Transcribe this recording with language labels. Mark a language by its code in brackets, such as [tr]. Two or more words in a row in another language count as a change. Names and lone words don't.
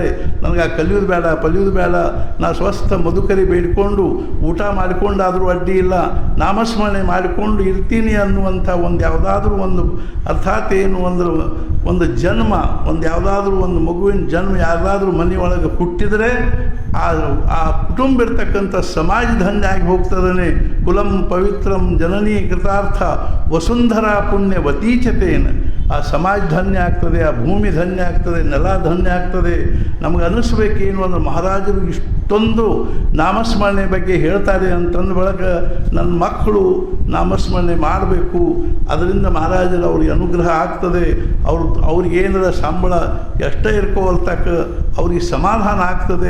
[kn] ನನಗೆ ಆ ಕಲಿಯೋದು ಬೇಡ, ಪಲಿಯೋದು ಬೇಡ, ನಾ ಸ್ವಸ್ಥ ಮಧುಕರಿ ಬೇಡಿಕೊಂಡು ಊಟ ಮಾಡಿಕೊಂಡಾದರೂ ಅಡ್ಡಿ ಇಲ್ಲ, ನಾಮಸ್ಮರಣೆ ಮಾಡಿಕೊಂಡು ಇರ್ತೀನಿ ಅನ್ನುವಂಥ ಒಂದು ಯಾವುದಾದ್ರೂ ಒಂದು, ಅರ್ಥಾತ್ ಏನು ಒಂದು ಜನ್ಮ, ಒಂದು ಯಾವುದಾದ್ರೂ ಒಂದು ಮಗುವಿನ ಜನ್ಮ ಯಾರಾದರೂ ಮನೆಯೊಳಗೆ ಹುಟ್ಟಿದರೆ ಆ ಕುಟುಂಬ ಇರ್ತಕ್ಕಂಥ ಸಮಾಜ ಧನ್ಯ ಆಗಿ ಹೋಗ್ತದೆ. [sa] ಕುಲಂ ಪವಿತ್ರಂ ಜನನೀ ಕೃತಾರ್ಥ ವಸುಂಧರಾ ಪುಣ್ಯ ವತೀಚತೇನ. [kn] ಆ ಸಮಾಜ ಧನ್ಯ ಆಗ್ತದೆ, ಆ ಭೂಮಿ ಧನ್ಯ ಆಗ್ತದೆ, ನೆಲ ಧನ್ಯ ಆಗ್ತದೆ. ನಮಗೆ ಅನ್ನಿಸ್ಬೇಕೇನು ಅಂದರೆ, ಮಹಾರಾಜರು ಇಷ್ಟೊಂದು ನಾಮಸ್ಮರಣೆ ಬಗ್ಗೆ ಹೇಳ್ತಾರೆ ಅಂತಂದ ಬಳಿಕ ನನ್ನ ಮಕ್ಕಳು ನಾಮಸ್ಮರಣೆ ಮಾಡಬೇಕು, ಅದರಿಂದ ಮಹಾರಾಜರು ಅವ್ರಿಗೆ ಅನುಗ್ರಹ ಆಗ್ತದೆ, ಅವ್ರಿಗೇನದ ಸಂಬಳ ಎಷ್ಟೇ ಇರ್ಕೋಲ್ತಕ್ಕ ಅವ್ರಿಗೆ ಸಮಾಧಾನ ಆಗ್ತದೆ.